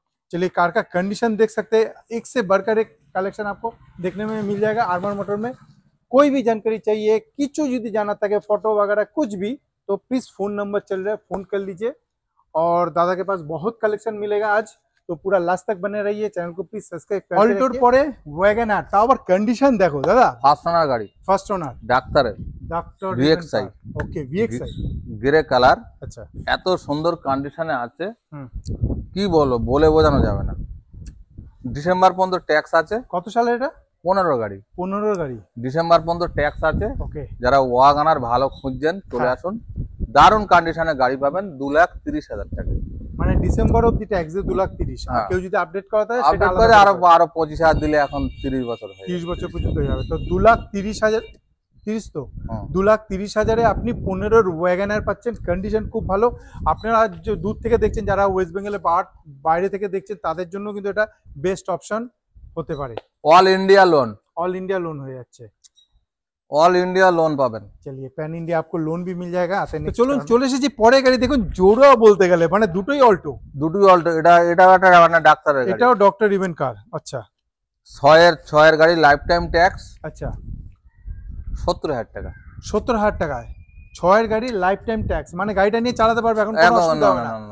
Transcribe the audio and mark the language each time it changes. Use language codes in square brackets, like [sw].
[hi] चलिए, कार का कंडीशन देख सकते हैं, एक से बढ़कर एक कलेक्शन आपको देखने में मिल जाएगा आरमान मोटर में। कोई भी जानकारी चाहिए, किचु यदि जाना था फोटो वगैरह कुछ भी, तो प्लीज फोन नंबर चल रहा है, फोन कर लीजिए। और दादा के पास बहुत कलेक्शन मिलेगा आज, तो पूरा लास्ट तक बने रहिए। चैनल को प्लीज सब्सक्राइब कर [bn] অল্টোর পরে ওয়াগনার, তাও আবার কন্ডিশন দেখো দাদা। ফার্স্ট ওনার গাড়ি, ফার্স্ট ওনার, ডাক্তারের, ডক্টর ভিএক্সআই। ওকে, ভিএক্সআই গ্রে কালার। আচ্ছা, এত সুন্দর কন্ডিশনে আছে কি বলো, বলে বোঝানো যাবে না। ডিসেম্বর পর্যন্ত ট্যাক্স আছে। কত সালে এটা? 15 গাড়ি, 15 গাড়ি, ডিসেম্বর পর্যন্ত ট্যাক্স আছে। ওকে, যারা ওয়াগনার ভালো খুঁজছেন চলে আসুন, দারুণ কন্ডিশনে গাড়ি পাবেন 2,30,000 টাকা। মানে ডিসেম্বর অবধি ট্যাক্স 2,30,000। আর কেউ যদি আপডেট করাতে হয় সেটা আপডেট করে আরো 25,000 দিলে এখন 30 বছর হয়ে 30 বছর পর্যন্ত হয়ে যাবে। তো 2,30,000, 30 তো 2,30,000-এ আপনি 15 ওয়াগনার পাচ্ছেন। কন্ডিশন খুব ভালো। আপনারা যে দূর থেকে দেখছেন, যারা ওয়েস্ট বেঙ্গলে বাইরে থেকে দেখছেন, তাদের জন্য কিন্তু এটা বেস্ট অপশন হতে পারে। All India loan, [hi] all India loan हो [bn] যাচ্ছে, অল ইন্ডিয়া লোন পাবেন। [hi] चलिए, पैन इंडिया आपको लोन भी मिल जाएगा। आते नहीं, [bn] চলুন চলে এসেছি পরে গাড়ি। দেখুন জোড়া বলতে গেলে মানে দুটোই অল্টো, দুটোই অল্টো। এটা একটা মানে ডাক্তারের গাড়ি, এটাও ডক্টর ইভেন কার। আচ্ছা, 6 এর গাড়ি, লাইফ টাইম ট্যাক্স। আচ্ছা, 70,000 টাকা। 70,000 টাকায় 6 এর গাড়ি, লাইফ টাইম ট্যাক্স, মানে গাড়িটা নিয়ে চালাতে পারবে, এখন কোনো অসুবিধা হবে না।